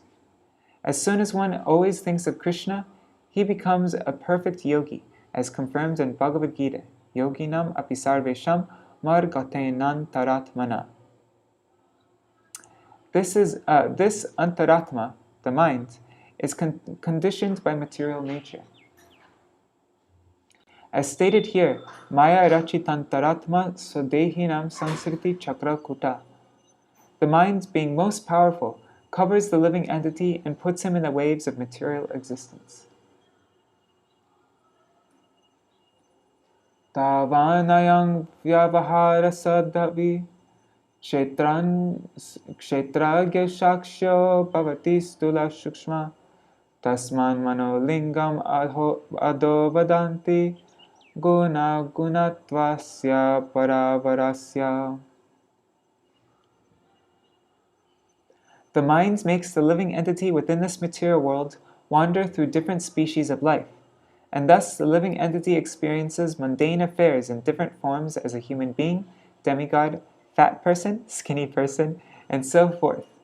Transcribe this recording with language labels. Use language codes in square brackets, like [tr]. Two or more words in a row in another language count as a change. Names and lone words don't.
[en] As soon as one always thinks of Krishna, he becomes a perfect yogi, as confirmed in Bhagavad Gita, [sa] योगिनाम् अपिसर्वेषाम् मद्गतेनान् तरात्मना. [en] This antaratma, the mind, is conditioned by material nature. As stated here, [sa] माया रचितान्तरात्मा स्वदेहिनं संसृति चक्र कूटः. [en] The mind, being most powerful, covers the living entity and puts him in the waves of material existence. [sa] तावानयं व्यवहार सदाविः क्षेत्रज्ञ साक्ष्यो भवति स्थूल सूक्ष्म तस्मान् मनो लिङ्गम् अदो वदन्ति गुण गुणत्वस्य परावरस्य. [en] The mind makes the living entity within this material world wander through different species of life, and thus the living entity experiences mundane affairs in different forms as a human being, demigod, fat person, skinny person, and so forth.